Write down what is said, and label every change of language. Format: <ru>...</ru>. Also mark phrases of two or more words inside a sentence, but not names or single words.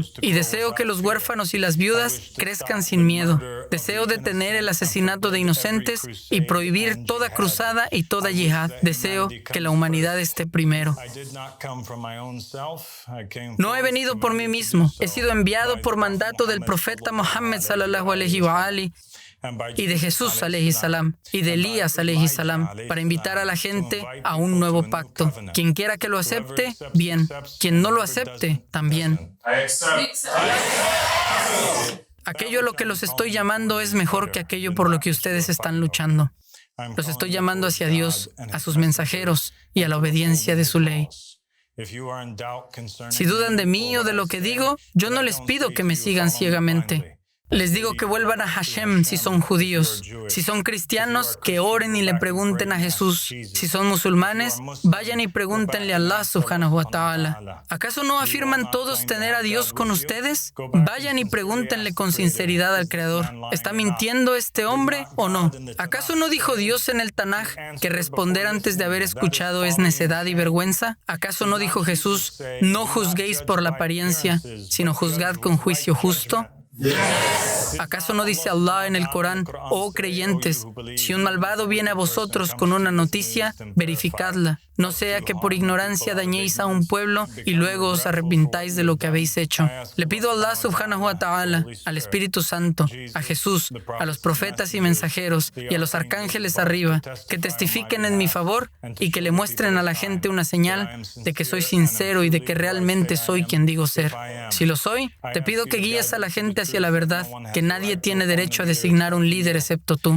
<es>Y deseo que los huérfanos y las viudas crezcan sin miedo. Deseo detener el asesinato de inocentes y prohibir toda cruzada y toda yihad. Deseo que la humanidad esté primero. No he venido por mí mismo. He sido enviado por mandato del profeta Muhammad</es> <ar>صلى الله عليه وآله</ar> <es>y de Jesús</es> <ar>عليه السلام</ar> <es>y de Elías</es> <ar>عليه السلام</ar> <es>para invitar a la gente a un nuevo pacto. Quien quiera que lo acepte, bien. Quien no lo acepte, también. Aquello a lo que los estoy llamando es mejor que aquello por lo que ustedes están luchando. Los estoy llamando hacia Dios, a sus mensajeros y a la obediencia de su ley. Si dudan de mí o de lo que digo, yo no les pido que me sigan ciegamente. Les digo que vuelvan a Hashem si son judíos. Si son cristianos, que oren y le pregunten a Jesús. Si son musulmanes, vayan y pregúntenle a Allah</es> <ar>سبحانه وتعالى.</ar> <es>¿Acaso no afirman todos tener a Dios con ustedes? Vayan y pregúntenle con sinceridad al Creador. ¿Está mintiendo este hombre o no? ¿Acaso no dijo Dios en el Tanaj que responder antes de haber escuchado es necedad y vergüenza? ¿Acaso no dijo Jesús: no juzguéis por la apariencia, sino juzgad con juicio justo? ¿Acaso no dice Allah en el Corán: oh creyentes, si un malvado viene a vosotros con una noticia, verificadla, no sea que por ignorancia dañéis a un pueblo y luego os arrepintáis de lo que habéis hecho? Le pido a Allah</es> <ar>سبحانه وتعالى,</ar> <es>al Espíritu Santo, a Jesús, a los profetas y mensajeros y a los arcángeles arriba, que testifiquen en mi favor y que le muestren a la gente una señal de que soy sincero y de que realmente soy quien digo ser. Si lo soy, te pido que guíes a la gente hacia la verdad, que nadie tiene derecho a designar un líder excepto tú.</es>